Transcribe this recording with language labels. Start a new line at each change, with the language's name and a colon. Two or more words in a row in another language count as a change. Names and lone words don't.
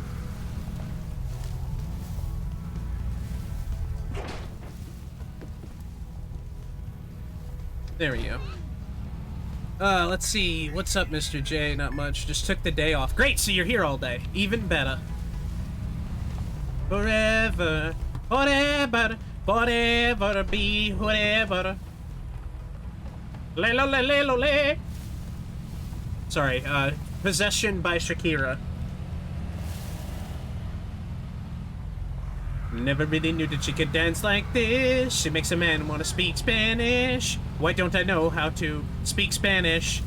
English: There we go. Let's see. What's up, Mr. J? Not much. Just took the day off. Great, so you're here all day. Even better. Forever, forever, forever be whatever. Le lo le le lo le. Sorry, Possession by Shakira. Never really knew that she could dance like this. She makes a man want to speak Spanish. Why don't I know how to speak Spanish?